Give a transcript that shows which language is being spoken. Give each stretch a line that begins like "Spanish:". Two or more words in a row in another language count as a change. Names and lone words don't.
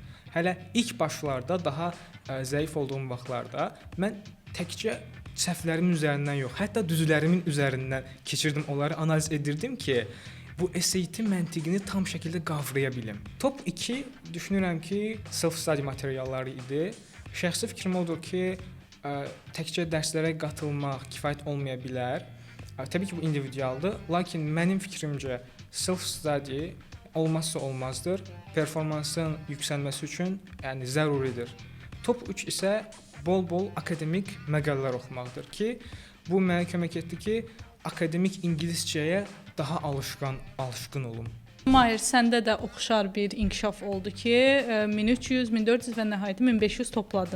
Azerbaijani: Hələ ilk başlarda daha zəif olduğum vaxtlarda mən təkcə səhvlərimin üzərindən yox, hətta düzlərimin üzərindən keçirdim, onları analiz edirdim ki, bu SAT məntiqini tam şəkildə qavraya bilim. Top 2 düşünürəm ki, self-study materialları idi. Şəxsi fikrim odur ki, təkcə dərslərə qatılmaq kifayət olmaya bilər. Təbii ki, bu individualdır, lakin mənim fikrimcə self-study olmazsa olmazdır. Performansın yüksəlməsi üçün yəni zəruridir. Top 3 isə bol-bol akademik məqalələr oxumaqdır ki, bu mənə kömək etdi ki, akademik ingiliscəyə daha alışqın olum. Mahir, səndə də oxşar bir inkişaf oldu ki, 1300, 1400 və nəhayət 1500 topladın.